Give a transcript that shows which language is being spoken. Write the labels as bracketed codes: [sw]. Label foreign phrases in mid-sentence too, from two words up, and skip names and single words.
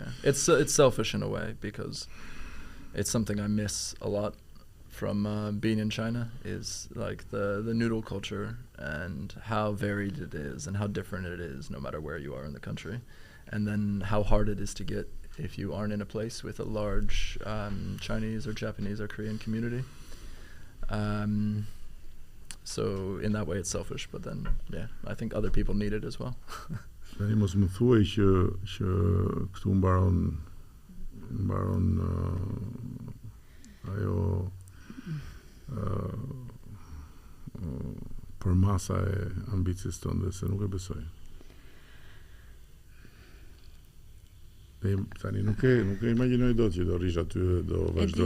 [en] It's selfish in a way because it's something I miss a lot from being in China, is like the noodle culture and how varied it is and how different it is no matter where you are in the country, and then how hard it is to get if you aren't in a place with a large Chinese or Japanese or Korean community. So in that way it's selfish, but then yeah, I think other people need it as well. [sq] Tani mos më thuaj që këtu mbaron ajo për masa e ambicies tonë, dhe se nuk e besoj. Tani nuk e imagjinoj dot që do rish aty, do vazhdoj.